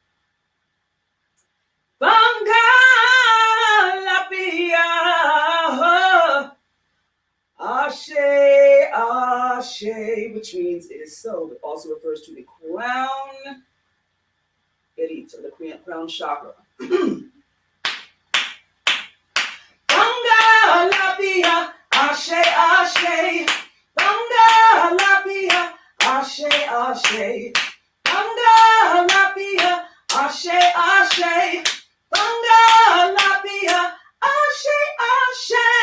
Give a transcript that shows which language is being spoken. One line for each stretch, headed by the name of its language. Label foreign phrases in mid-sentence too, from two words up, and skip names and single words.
Yoruba: Fanga Lapia, Ashe, Ashe,
English: which means it is so, but also refers to the crown, the crown chakra.
Yoruba: Fanga Lapia, Ashe, Ashe. Fanga Lapia, Ashe, Ashe. Fanga Lapia, Ashe, Ashe. Fanga Lapia, Ashe, Ashe.